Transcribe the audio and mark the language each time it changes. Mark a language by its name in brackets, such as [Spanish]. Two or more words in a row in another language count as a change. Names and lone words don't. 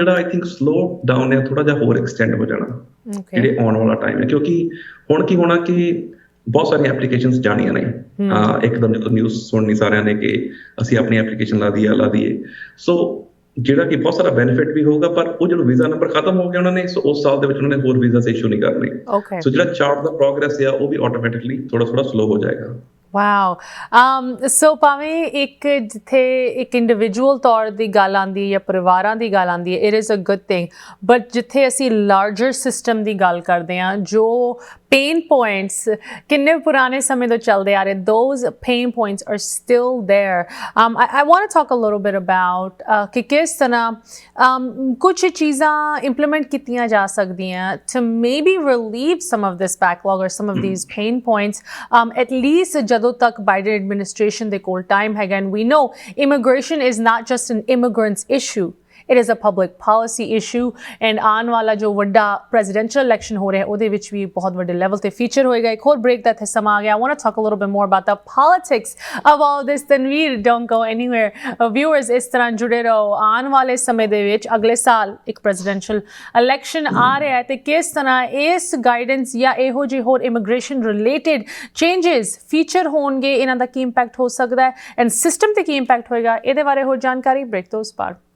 [Punjabi] ਜਿਹੜਾ [English] I think slow down [Punjabi] ਹੈ ਥੋੜਾ ਜਿਹਾ ਹੋਰ ਐਕਸਟੈਂਡ ਹੋ ਜਾਣਾ ਜਿਹੜੇ ਆਉਣ ਵਾਲਾ ਟਾਈਮ ਹੈ ਕਿਉਂਕਿ ਹੁਣ ਕੀ ਹੋਣਾ ਕਿ ਬਹੁਤ ਸਾਰੀਆਂ ਐਪਲੀਕੇਸ਼ਨਸ ਜਾਣੀਆਂ ਨੇ ਇੱਕਦਮ ਜਦੋਂ ਨਿਊਜ਼ ਸੁਣਨੀ ਸਾਰਿਆਂ ਨੇ ਕਿ ਅਸੀਂ ਆਪਣੀ ਐਪਲੀਕੇਸ਼ਨ ਲਾ ਦਈਏ ਸੋ ਜਿਹੜਾ ਕਿ ਬਹੁਤ ਸਾਰਾ ਬੈਨੀਫਿਟ ਵੀ ਹੋਊਗਾ ਪਰ ਉਹ ਜਦੋਂ ਵੀਜ਼ਾ ਨੰਬਰ ਖਤਮ ਹੋ ਗਿਆ ਉਹਨਾਂ ਨੇ ਸੋ ਉਸ ਸਾਲ ਦੇ ਵਿੱਚ ਉਹਨਾਂ ਨੇ ਹੋਰ ਵੀਜ਼ਾ ਇਸ਼ੂ ਨਹੀਂ ਕਰਨੇ ਸੋ ਜਿਹੜਾ ਚਾਰਟ ਦਾ ਪ੍ਰੋਗਰੈਸ ਆ ਉਹ ਵੀ ਆਟੋਮੈਟਿਕਲੀ ਥੋੜਾ ਸਲੋ ਹੋ ਜਾਏਗਾ ਵਾਓ ਸੋ ਭਾਵੇਂ ਇੱਕ ਜਿੱਥੇ ਇੱਕ ਇੰਡੀਵਿਜੂਅਲ ਤੌਰ ਦੀ ਗੱਲ ਆਉਂਦੀ ਹੈ ਜਾਂ ਪਰਿਵਾਰਾਂ ਦੀ ਗੱਲ ਆਉਂਦੀ ਹੈ [English] it is a good thing but [Punjabi] ਜਿੱਥੇ ਅਸੀਂ [English] larger system [Punjabi] ਦੀ ਗੱਲ ਕਰਦੇ ਹਾਂ ਜੋ [English] pain points [Punjabi] ਕਿੰਨੇ ਪੁਰਾਣੇ ਸਮੇਂ ਤੋਂ ਚੱਲਦੇ ਆ ਰਹੇ [English] those pain points are still there I want to talk a little bit about [Punjabi] ਕਿ ਕਿਸ ਤਰ੍ਹਾਂ ਕੁਝ ਚੀਜ਼ਾਂ implement ਕੀਤੀਆਂ ਜਾ ਸਕਦੀਆਂ [English] to maybe relieve some of this backlog or some of these pain points at least [Punjabi] ਜਦੋਂ ਤੱਕ [English] Biden administration [Punjabi] ਦੇ ਕੋਲ [English] time ਹੈਗਾ and we know immigration is not just an immigrant's issue it is a public policy issue and [Punjabi] ਆਉਣ ਵਾਲਾ ਜੋ ਵੱਡਾ [English] presidential election [Punjabi] ਹੋ ਰਿਹਾ ਉਹਦੇ ਵਿੱਚ ਵੀ ਬਹੁਤ ਵੱਡੇ ਲੈਵਲ ਤੇ ਫੀਚਰ ਹੋਏਗਾ ਇੱਕ ਹੋਰ ਬ੍ਰੇਕ ਦਾ ਇੱਥੇ ਸਮਾਂ ਆ ਗਿਆ [English] I want to talk a little bit more about the politics of all this [Punjabi] ਤਨਵੀਰ [English] don't go anywhere viewers [Punjabi] ਇਸ ਤਰ੍ਹਾਂ ਜੁੜੇ ਰਹੋ ਆਉਣ ਵਾਲੇ ਸਮੇਂ ਦੇ ਵਿੱਚ ਅਗਲੇ ਸਾਲ ਇੱਕ [English] presidential election [Punjabi] ਆ ਰਿਹਾ ਹੈ ਤੇ ਕਿਸ ਤਰ੍ਹਾਂ ਇਸ ਗਾਈਡੈਂਸ ਜਾਂ ਇਹੋ ਜਿਹੇ ਹੋਰ [English] immigration related changes [Punjabi] ਫੀਚਰ ਹੋਣਗੇ ਇਹਨਾਂ ਦਾ ਕੀ ਇੰਪੈਕਟ ਹੋ ਸਕਦਾ ਹੈ [English] and system [Punjabi] ਤੇ ਕੀ ਇੰਪੈਕਟ ਹੋਏਗਾ ਇਹਦੇ ਬਾਰੇ ਹੋਰ ਜਾਣਕਾਰੀ ਬ੍ਰੇਕ ਤੋਂ ਉਸ ਪਾਰ